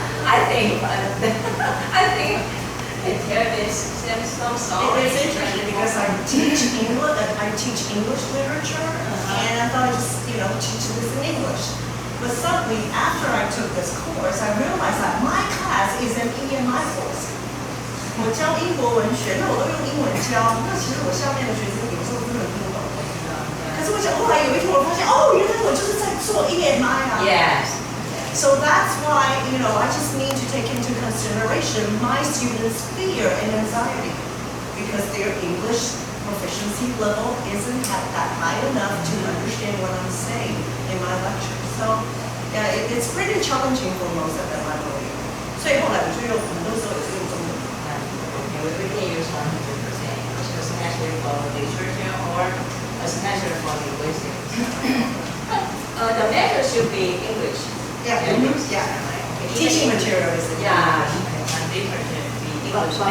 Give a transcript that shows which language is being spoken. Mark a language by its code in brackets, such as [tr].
[en] I think there is some song. It's interesting because I teach English literature, and I thought I just teach this in English. But suddenly, after I took this course, I realized that my class is an EMI course. [zh] 我教英国文学，那我都用英文教，那其实我下面的学生有时候根本听不懂。可是我想，后来有一天我发现，原来我就是在做 EMI 啊。 [en] Yes. So that's why, I just need to take into consideration my students' fear and anxiety because their English proficiency level isn't that high enough to understand what I'm saying in my lecture. So, it's pretty challenging for most of them, I believe. [zh] 所以后来我就很多时候也是用中文。 [en] We can use 100%, especially for literature or especially for linguistics. The method should be English. Yeah. Teaching material is literature be English.